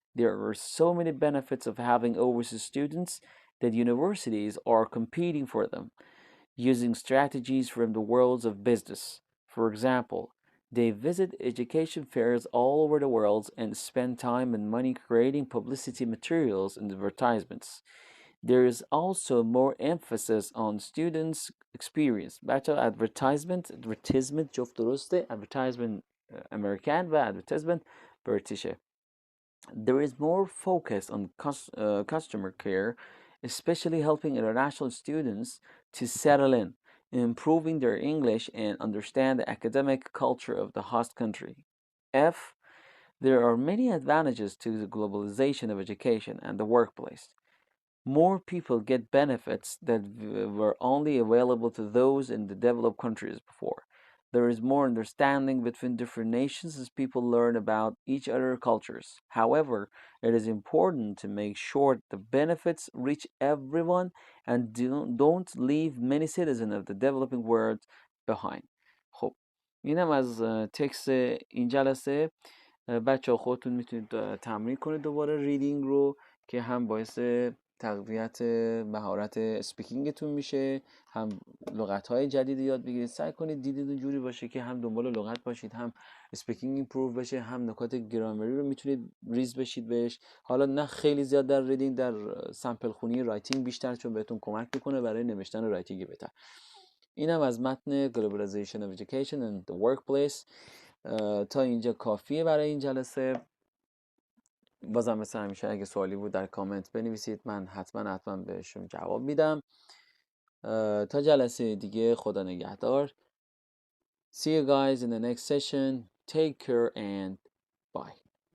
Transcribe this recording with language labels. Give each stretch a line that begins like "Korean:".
English: There are so many benefits of having overseas students that universities are competing for them, using strategies from the worlds of business. For example, they visit education fairs all over the world and spend time and money creating publicity materials and advertisements. There is also more emphasis on students' experience.
Persian: بچه advertisement جفت درسته. advertisement American و advertisement بریتیشه.
English: There is more focus on customer care, especially helping international students to settle in, improving their English and understand the academic culture of the host country. F. There are many advantages to the globalization of education and the workplace. More people get benefits that were only available to those in the developed countries before. There is more understanding between different nations as people learn about each other's cultures. However, it is important to make sure the benefits reach everyone and don't leave many citizens of the developing world behind.
Persian: خب اینم از تکست این جلسه. بچه خودتون میتونید تمرین کنید دوباره ریدینگ رو که هم باعث تقویت مهارت اسپیکینگتون میشه، هم لغت‌های جدید یاد بگیرید. سعی کنید دیدتون جوری باشه که هم دنبال لغت باشید، هم اسپیکینگ ایمپروو بشه، هم نکات گرامری رو میتونید ریز بشید بهش. حالا نه خیلی زیاد در ریدینگ، در سامپل خونی رایتینگ بیشتر، چون بهتون کمک میکنه برای نوشتن رایتینگ بهتر. اینم از متن Globalization of Education and the Workplace. تا اینجا کافیه برای این جلسه. بازم مثل همیشه اگه سوالی بود در کامنت بنویسید، من حتما بهشون جواب میدم. تا جلسه دیگه، خدا نگهدار.
English: See you guys in the next session. Take care and bye.